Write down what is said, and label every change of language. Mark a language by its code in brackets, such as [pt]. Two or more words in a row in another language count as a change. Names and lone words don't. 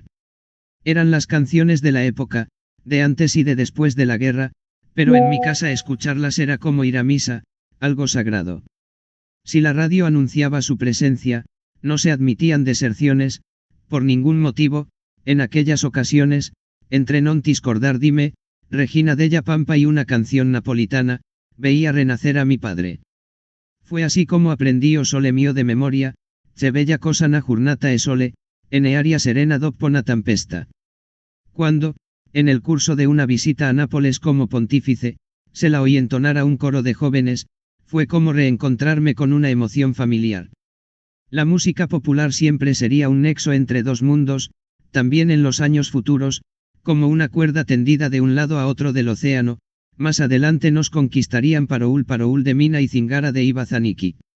[es] Eran las canciones de la época, de antes y de después de la guerra, pero en mi casa escucharlas era como ir a misa, algo sagrado. Si la radio anunciaba su presencia, no se admitían deserciones, por ningún motivo, en aquellas ocasiones, entre non discordar dime, Regina della Pampa y una canción napolitana, veía renacer a mi padre. Fue así como aprendí o sole mio de memoria, [nap] che bella cosa na giornata e sole, ene aria serena dopo una tempesta. [es] Cuando, en el curso de una visita a Nápoles como pontífice, se la oí entonar a un coro de jóvenes, fue como reencontrarme con una emoción familiar. La música popular siempre sería un nexo entre dos mundos, también en los años futuros, como una cuerda tendida de un lado a otro del océano, más adelante nos conquistarían Paroul de Mina y Zingara de Ibazaniki.